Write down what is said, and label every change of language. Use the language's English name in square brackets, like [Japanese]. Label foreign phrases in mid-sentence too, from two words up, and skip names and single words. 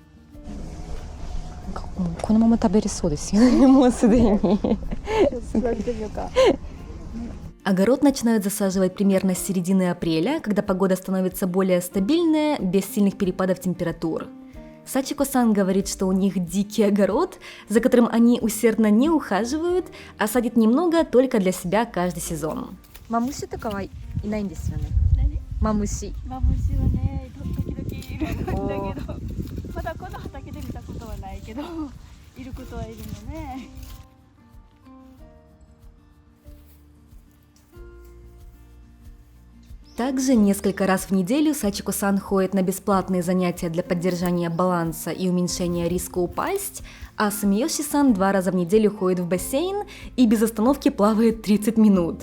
[Russian] Огород начинают засаживать примерно с середины апреля, когда погода становится более стабильная, без сильных перепадов температур. Сачико-сан говорит, что у них дикий огород, за которым они усердно не ухаживают, а садят немного только для себя каждый сезон. Мамуши такая и [Japanese] ないんですよね。 [Russian] Мамуши. [Japanese] マムシはね、時々いるんだけど、まだこの畑で見たことはないけど、いることはいるのね。 [Russian] Также несколько раз в неделю Сачико-сан ходит на бесплатные занятия для поддержания баланса и уменьшения риска упасть, а Сумиёши-сан 2 раза в неделю ходит в бассейн и без остановки плавает 30 минут.